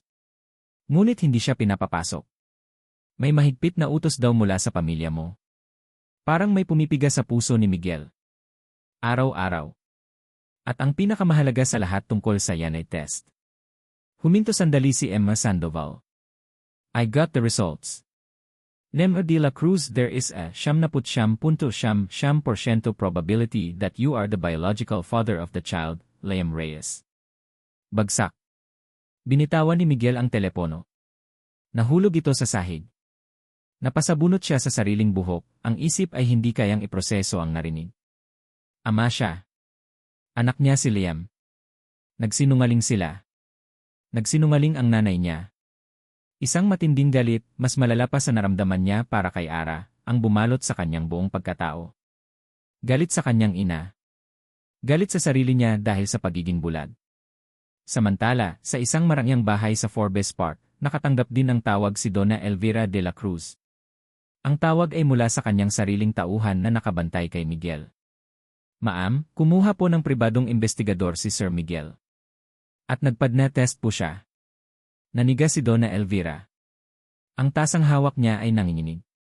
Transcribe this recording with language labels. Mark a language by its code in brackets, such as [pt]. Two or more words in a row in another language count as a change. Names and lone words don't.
[tl] Ngunit hindi siya pinapapasok. May mahigpit na utos daw mula sa pamilya mo. Parang may pumipiga sa puso ni Miguel. Araw-araw. At ang pinakamahalaga sa lahat tungkol sa yan ay test. Huminto sandali si Emma Sandoval. [en] I got the results. Lem de la Cruz, there is a 99.9% probability that you are the biological father of the child, Liam Reyes. [tl] Bagsak. Binitawan ni Miguel ang telepono. Nahulog ito sa sahig. Napasabunot siya sa sariling buhok, ang isip ay hindi kayang iproseso ang narinig. Ama siya. Anak niya si Liam. Nagsinungaling sila. Nagsinungaling ang nanay niya. Isang matinding galit, mas malala pa sa naramdaman niya para kay Ara, ang bumalot sa kanyang buong pagkatao. Galit sa kanyang ina. Galit sa sarili niya dahil sa pagiging bulag. Samantala, sa isang marangyang bahay sa Forbes Park, nakatanggap din ng tawag si Donna Elvira de la Cruz. Ang tawag ay mula sa kanyang sariling tauhan na nakabantay kay Miguel. Ma'am, kumuha po ng pribadong investigador si Sir Miguel. At nagpadna test po siya. Naniga si Donna Elvira. Ang tasang hawak niya ay nanginginig.